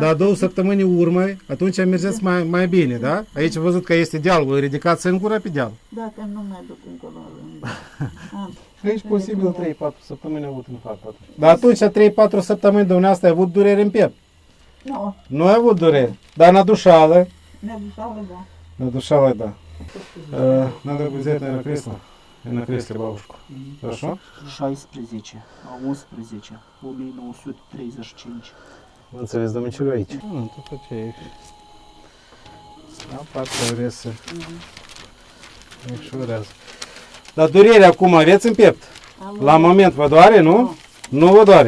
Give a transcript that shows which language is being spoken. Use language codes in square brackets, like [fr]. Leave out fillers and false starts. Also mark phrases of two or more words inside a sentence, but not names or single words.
[ro] Da, 2 săptămâni urmă, atunci mergeți mai bine, da? Aici văzut că este dealul, îl ridicați singură pe deal. Da, că nu mai duc încolo. Aici posibil 3-4 săptămâni au avut infarct. Dar atunci 3-4 săptămâni dumneavoastră ai avut durere în piept? Nu. Nu ai avut durere, dar nădușală? [ru] Набежала, да. Набежала, да. Надо взять, наверное, кресло. И на кресле бабушку. Хорошо? [ro] 16, a 11, 1935. Înțeles, domnul Ciulu aici. Tot ce e. Apar progrese. Ușurează. Dar durere acum aveți în piept? La moment vă doare, nu? Nu vă doare.